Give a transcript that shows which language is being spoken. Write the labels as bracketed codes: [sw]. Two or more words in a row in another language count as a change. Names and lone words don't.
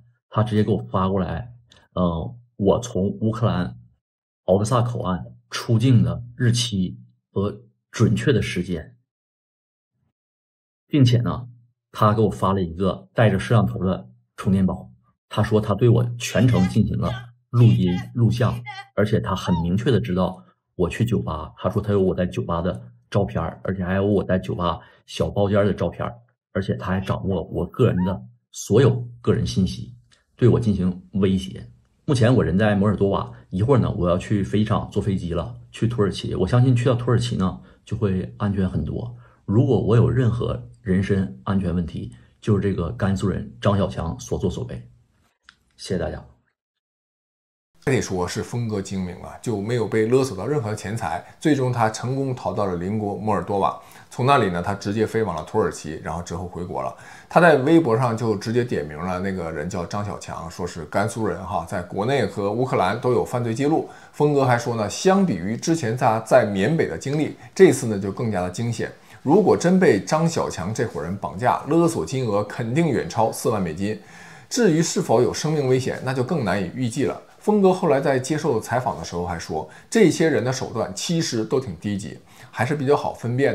[zh] 他直接給我發過來，我從烏克蘭敖德薩口岸出境的日期和準確的時間，並且呢，他給我發了一個帶着攝像頭的充電寶。他說他對我全程進行了錄音錄像，而且他很明確的知道我去酒吧。他說他有我在酒吧的照片，而且還有我在酒吧小包間的照片，而且他還掌握我个人的所有个人信息，对我进行威脅。目前我人在摩尔多瓦，一會兒呢我要去飛機場坐飛機了，去土耳其。我相信去到土耳其呢就會安全很多。如果我有任何人身安全問題，就是這個甘肅人張小強所作所為。謝謝大家。還得說是峰哥精明啊，就没有被勒索到任何的钱财。最終他成功逃到了邻国摩尔多瓦，从那里呢，他直接飞往了土耳其，然后之后回国了。他在微博上就直接点名了那个人叫张小强，说是甘肃人哈，在国内和烏克蘭都有犯罪記錄。峰哥還說呢，相比於之前他在緬北的經歷，這次呢就更加的驚險。如果真被張小強這夥人綁架，勒索金額肯定遠超4萬美金。至於是否有生命危險，那就更難以預計了。峰哥後來在接受採訪的時候還說，這些人的手段其實都挺低級，還是比較好分辨的。